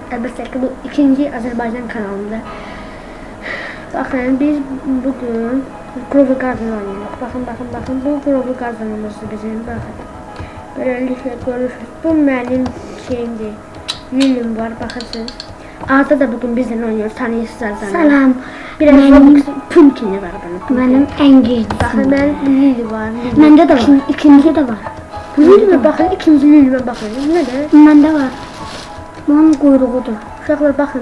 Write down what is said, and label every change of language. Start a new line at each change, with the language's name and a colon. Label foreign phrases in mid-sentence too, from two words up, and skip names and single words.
Azerbaijani: Əlbəttə ki, bu ikinci Azərbaycan kanalında. Baxın, biz bugün Grover Garden oynayırıq. Baxın, bu Grover Garden'ımızdır bizim, baxın. Böyləliklə görürsünüz, bu mənim şeyimdir, Lilim var, baxırsınız.
Turkish: Arda da bugün bizden oynuyor, tanıyırsınız Arda'nı.
Azerbaijani: Salam.
Turkish: Biraz Roblox'un Pumpkin'i var benim. Benim en güçlüsüm. Bakın ben Lili var. Bende de var. İkinci de var. Lili'me bakın, ikinci Lili'me bakın. Ne de? Bende var. Bunun kuyruğudur.
Azerbaijani: Uşaqlar bakın.